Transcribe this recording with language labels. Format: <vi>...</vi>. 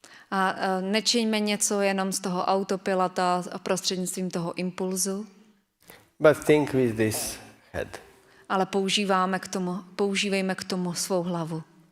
<cs>A nečiňme něco jenom z toho autopilota a prostřednictvím toho impulzu,</cs> <en>But think with this head.</en> <cs>ale používejme k tomu svou hlavu.</cs>